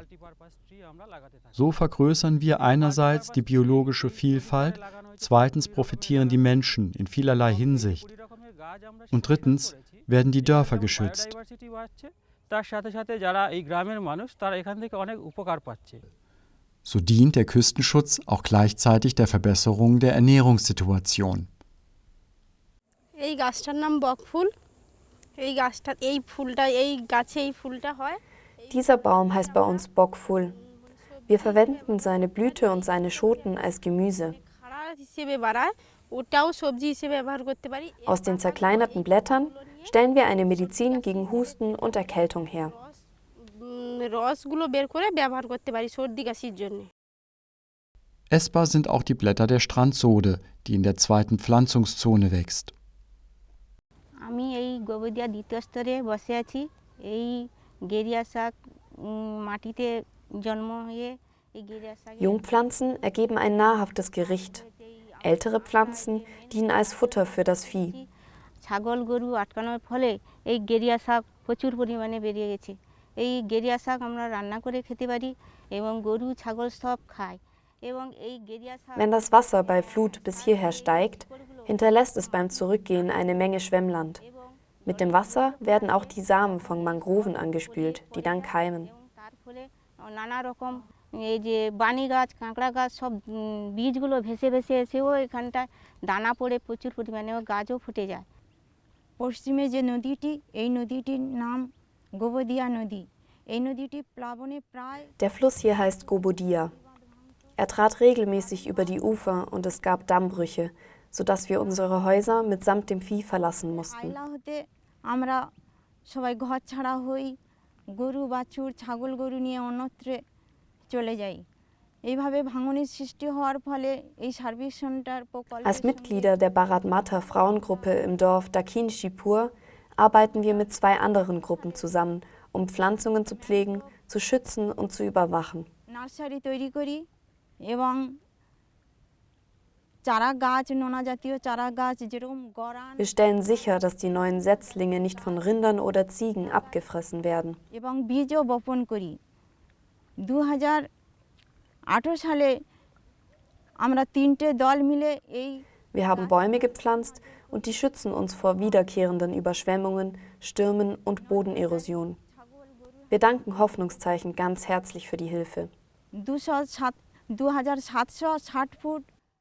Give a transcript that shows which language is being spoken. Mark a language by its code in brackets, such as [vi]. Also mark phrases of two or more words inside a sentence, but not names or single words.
[de] So vergrößern wir einerseits die biologische Vielfalt, zweitens profitieren die Menschen in vielerlei Hinsicht. Und drittens werden die Dörfer geschützt. So dient der Küstenschutz auch gleichzeitig der Verbesserung der Ernährungssituation. [bn] এই গাছটার নাম বকফুল এই গাছটা এই ফুলটা এই গাছে এই ফুলটা হয় [de] Dieser Baum heißt bei uns Bokful. Wir verwenden seine Blüte und seine Schoten als Gemüse. [bn] খাড়া হিসেবে বাড়ায় ওটাও সবজি হিসেবে ব্যবহার করতে পারি [de] Aus den zerkleinerten Blättern stellen wir eine Medizin gegen Husten und Erkältung her. [bn] রসগুলো বের করে ব্যবহার করতে পারি সর্দি কাশির জন্য [de] Essbar sind auch die Blätter der Strandsode, die in der zweiten Pflanzungszone wächst. [bn] আমি এই গোবরদিয়া দ্বিতীয় স্তরে বসে আছি এই গেরিয়া শাক মাটিতে জন্ম হয়ে এই গেরিয়া শাক [de] Jungpflanzen ergeben ein nahrhaftes Gericht. Ältere Pflanzen dienen als Futter für das Vieh. [bn] ছাগল গরু আটকানোর ফলে এই গেরিয়া শাক প্রচুর পরিমাণে বেরিয়ে গেছে এই গেরিয়া শাক আমরা রান্না করে খেতে পারি এবং গরু ছাগল সব খায় এবং এই গেরিয়া শাক [de] Wenn das Wasser bei Flut bis hierher steigt, hinterlässt es beim Zurückgehen eine Menge Schwemmland. Mit dem Wasser werden auch die Samen von Mangroven angespült, die dann keimen. [bn] তার ফলে নানা রকম এই যে বানি গাছ কাঁকড়া গাছ সব বীজগুলো ভেসে ভেসে এসেও এখানটায় দানা পড়ে প্রচুর পরিমাণে গাছও ফুটে যায় পশ্চিমে যে নদীটি এই নদীটির নাম গোবরদিয়া নদী এই নদীটি প্লাবনে প্রায় [de] Der Fluss hier heißt Gobodia. Er trat regelmäßig über die Ufer und es gab Dammbrüche, sodass wir unsere Häuser mitsamt dem Vieh verlassen mussten. [bn] আইলা হতে আমরা সবাই ঘর ছাড়া হই গরু বাছুর ছাগল গরু নিয়ে অন্যত্রে চলে যাই এইভাবে ভাঙনের সৃষ্টি হওয়ার ফলে এই [en] service center [de] Als Mitglieder der Bharat Mata Frauengruppe im Dorf Dakin Shipur arbeiten wir mit 2 anderen Gruppen zusammen, um Pflanzungen zu pflegen, zu schützen und zu überwachen. [bn] নার্সারি তৈরি করি এবং চারা গাছ নোনা জাতীয় চারা গাছ যেরকম গরান [de] Wir stellen sicher, dass die neuen Setzlinge nicht von Rindern oder Ziegen abgefressen werden. [bn] এবং বীজও বপন করি 2008 সালে আমরা 3টে দল মিলে এই [de] Wir haben Bäume gepflanzt und die schützen uns vor wiederkehrenden Überschwemmungen, Stürmen und Bodenerosion. Wir danken Hoffnungszeichen ganz herzlich für die Hilfe. [bn] 2760 ফুট